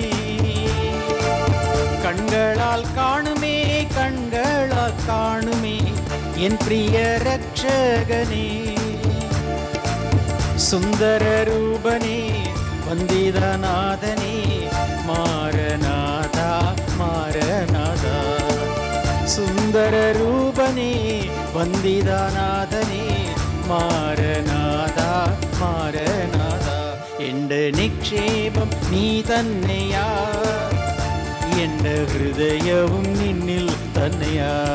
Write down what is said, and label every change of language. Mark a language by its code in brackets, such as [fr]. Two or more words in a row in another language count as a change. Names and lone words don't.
[ta] கண்களால் காணுமே, கண்களால் காணுமே, என் பிரிய ரட்சகனே. சுந்தர ரூபனே, வந்திதநாதனே, மாரநாதா [ml] സുന്ദര രൂപനേ വന്ദിതനാഥനേ മാരനാഥ മാരനാഥ. എൻ്റെ നിക്ഷേപം നീ തന്നെയാ, എൻ്റെ ഹൃദയവും നിന്നിൽ തന്നെയാ.